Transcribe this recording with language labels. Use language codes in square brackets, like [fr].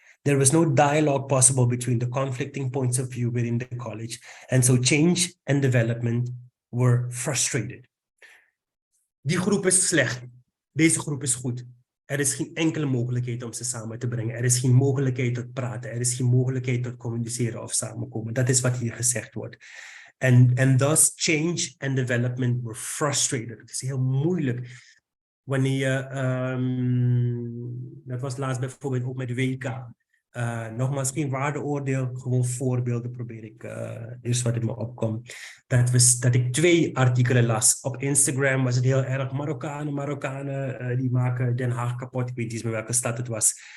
[en] There was no dialogue possible between the conflicting points of view within the college, and so change and development were frustrated. [nl] Die groep is slecht, deze groep is goed. Er is geen enkele mogelijkheid om ze samen te brengen. Er is geen mogelijkheid tot praten. Er is geen mogelijkheid tot communiceren of samenkomen. Dat is wat hier gezegd wordt. [en] And thus change and development were frustrated. [nl] Het is heel moeilijk. Wanneer je, dat was laatst bijvoorbeeld ook met WK. Nogmaals, geen waardeoordeel, gewoon voorbeelden probeer ik eerst wat in me opkomt. Dat ik 2 artikelen las. Op Instagram was het heel erg Marokkanen die maken Den Haag kapot. Ik weet niet meer welke stad het was.